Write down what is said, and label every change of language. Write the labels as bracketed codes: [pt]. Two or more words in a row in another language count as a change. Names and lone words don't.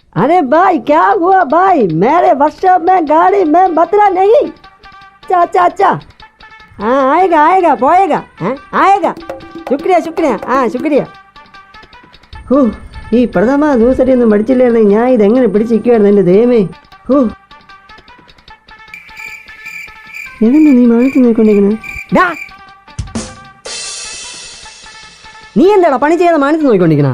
[hi] अरे भाई क्या हुआ भाई, मेरे वर्कशॉप में गाड़ी में बदला नहीं। अच्छा अच्छा अच्छा, हाँ आएगा आएगा पोयेगा, आयेगा. शुक्रिया शुक्रिया, शुक्रिया. [ml] ഹോ, ഈ പ്രഥമ ദിവസത്തെ ഒന്നും പഠിച്ചില്ലായിരുന്നെങ്കിൽ ഞാൻ ഇതെങ്ങനെ പിടിച്ചിരിക്കുമായിരുന്നു എൻ്റെ ദൈവമേ. ഹോ, എങ്ങനെ നീ മാനത്ത് നോക്കിക്കൊണ്ടിരിക്കുന്നത്? നീ എന്താടാ പണി ചെയ്യാതെ മാനത്ത് നോക്കിക്കൊണ്ടിരിക്കണ?